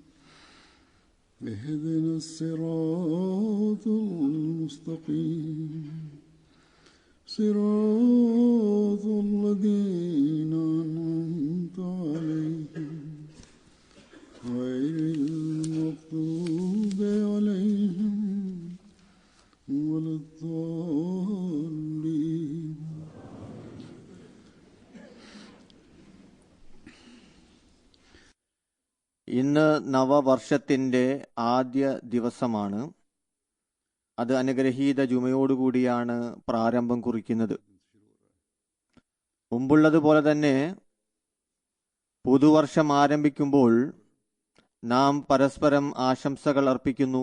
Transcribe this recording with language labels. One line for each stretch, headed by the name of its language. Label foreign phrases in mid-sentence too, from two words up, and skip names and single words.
Arabic: اهدنا الصراط المستقيم صراط الذين أنعمت عليهم غير المغضوب عليهم ولا الضالين.
Malayalam: ഇന്ന് നവവർഷത്തിന്റെ ആദ്യ ദിവസമാണ്. അത് അനുഗ്രഹീത ജുമയോടുകൂടിയാണ് പ്രാരംഭം കുറിക്കുന്നത്. മുമ്പുള്ളതുപോലെ തന്നെ പുതുവർഷം ആരംഭിക്കുമ്പോൾ നാം പരസ്പരം ആശംസകൾ അർപ്പിക്കുന്നു.